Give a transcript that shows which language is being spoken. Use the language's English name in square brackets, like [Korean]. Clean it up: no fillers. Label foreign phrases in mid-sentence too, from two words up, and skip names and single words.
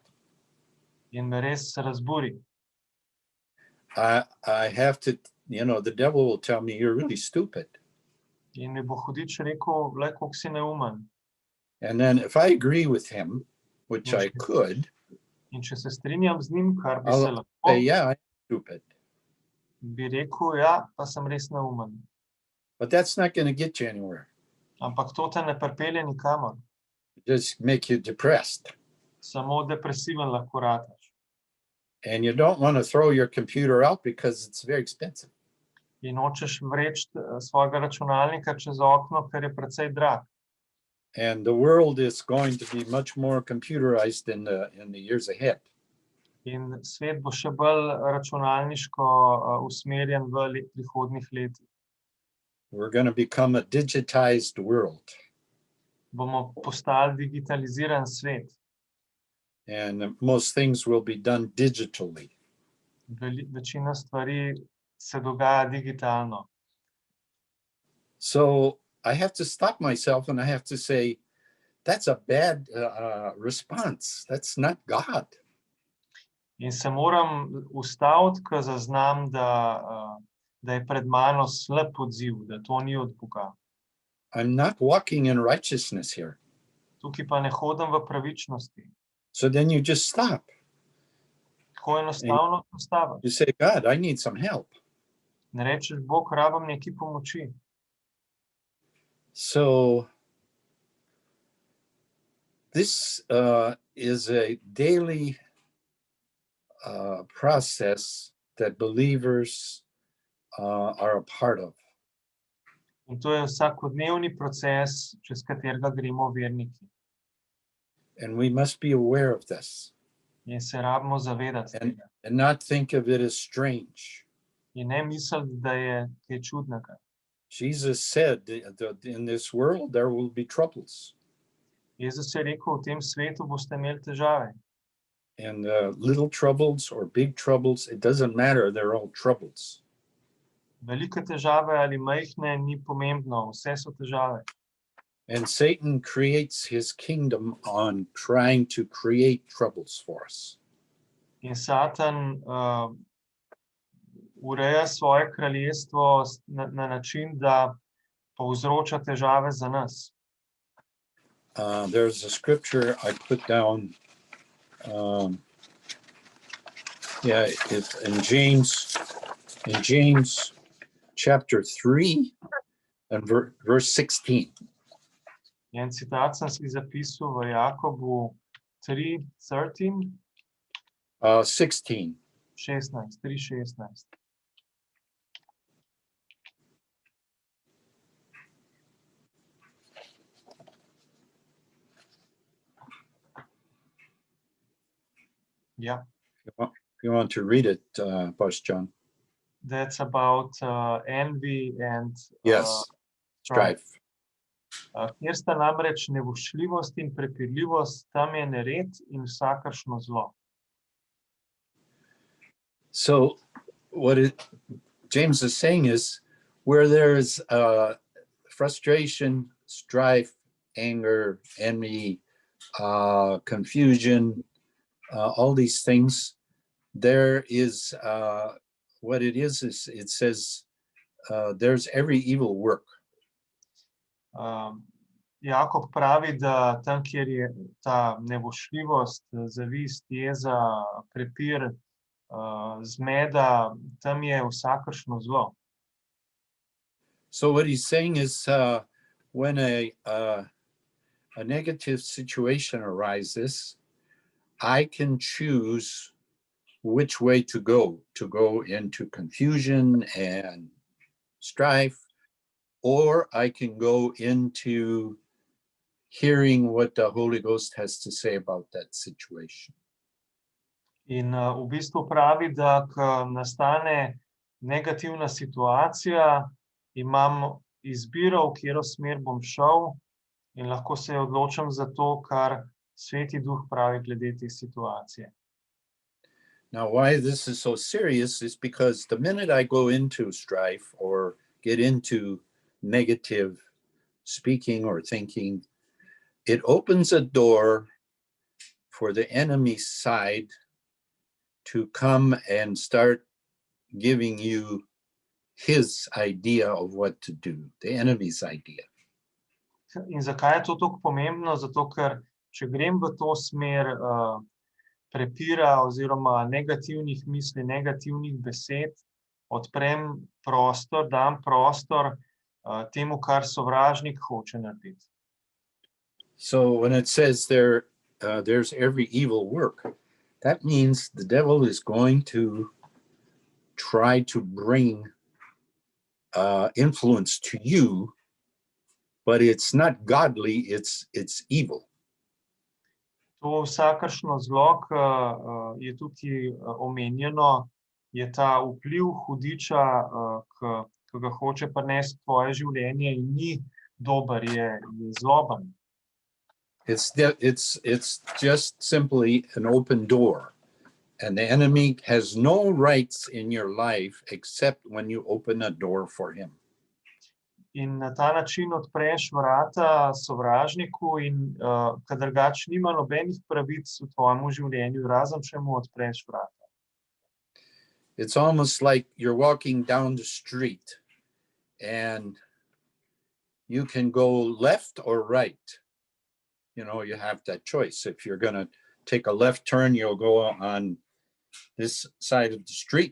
[Slovenian] In me res razburi. [English] I have to, the devil will tell me, you're really stupid. [Slovenian] In mi bo hudič rekel, glej, koliko si neumen. [English] And then if I agree with him, which I could, [Slovenian] in če se strinjam z njim, kar bi se [English] I'll [Slovenian] lahko, [English] say, yeah, I'm stupid. [Slovenian] bi rekel, ja, pa sem res neumen. [English] But that's not going to get you anywhere. [Slovenian] Ampak to te ne pripelje nikamor. [English] Just make you depressed. [Slovenian] Samo depresiven lahko rataš. [English] And you don't want to throw your computer out because it's very expensive. [Slovenian] In hočeš vreči svojega računalnika čez okno, ker je precej drag. [English] And the world is going to be much more computerized in the years ahead. [Slovenian] In svet bo še bolj računalniško usmerjen v prihodnjih letih. [English] We're going to become a digitized world. [Slovenian] Bomo postali digitaliziran svet. [English] And most things will be done digitally. [Slovenian] Večina stvari se dogaja digitalno. [English] So I have to stop myself and I have to say, that's a bad response. That's not God. [Slovenian] In se moram ustaviti, ko zaznam, da je pred mano slab odziv, da to ni od Boga. [English] I'm not walking in righteousness here. [Slovenian] Tukaj pa ne hodim v pravičnosti. [English] So then you just stop. [Slovenian] Tako enostavno ustavim. [English] You say, God, I need some help. [Slovenian] Ne rečeš, Bog, rabim nekaj pomoči. [English] So this is a daily process that believers are a part of. [Slovenian] In to je vsakodnevni proces, čez katerega gremo verniki. [English] And we must be aware of this [Slovenian] In se rabimo zavedati tega. [English] and not think of it as strange. [Slovenian] In ne misliti, da je kaj čudnega. [English] Jesus said that in this world there will be troubles. [Slovenian] Jezus je rekel, v tem svetu boste imeli težave. [English] And little troubles or big troubles, it doesn't matter, they're all troubles. [Slovenian] Velike težave ali majhne, ni pomembno, vse so težave. [English] And Satan creates his kingdom on trying to create troubles for us. [Slovenian] In Satan ureja svoje kraljestvo na način, da povzroča težave za nas. [English] There's a scripture I put down. It's in James chapter 3 and verse 16. [Slovenian] En citat sem si zapisal v Jakobu 3:13. 16. 3:16. [English] Yeah. If you want to read it, Pastor John. That's about envy and Yes, strife. [Slovenian] Kjer sta namreč nevoščljivost in prepirljivost, tam je nered in vsakršno zlo. [English] So what James is saying is, where there is frustration, strife, anger, envy, confusion, all these things, there is what it is it says there's every evil work. [Slovenian] Jakob pravi, da tam, kjer je ta nevoščljivost, zavist, jeza, prepir, zmeda, tam je vsakršno zlo. [English] So what he's saying is when a negative situation arises, I can choose which way to go into confusion and strife, or I can go into hearing what the Holy Ghost has to say about that situation. [Slovenian] In v bistvu pravi, da ko nastane negativna situacija, imam izbiro, v katero smer bom šel, in lahko se odločim za to, kar Sveti Duh pravi glede te situacije. [English] Now, why this is so serious is because the minute I go into strife or get into negative speaking or thinking, it opens a door for the enemy's side to come and start giving you his idea of what to do, the enemy's idea. [Slovenian] In zakaj je to tako pomembno? Zato, ker če grem v to smer prepira oziroma negativnih misli, negativnih besed, odprem prostor, dam prostor temu, kar sovražnik hoče narediti. [English] So when it says there's every evil work, that means the devil is going to try to bring influence to you, but it's not godly, it's evil. [Slovenian] To vsakršno zlo, ki je tukaj omenjeno, je ta vpliv hudiča, ki ga hoče prinesti tvoje življenje in ni dober, je zloben. [English] It's just simply an open door, and the enemy has no rights in your life except when you open a door for him. [Slovenian] In na ta način odpreš vrata sovražniku in kadar drugač nima nobenih pravic v tvojem življenju, razen če mu odpreš vrata. [English] It's almost like you're walking down the street and you can go left or right. You know, you have that choice. If you're going to take a left turn, you'll go on this side of the street.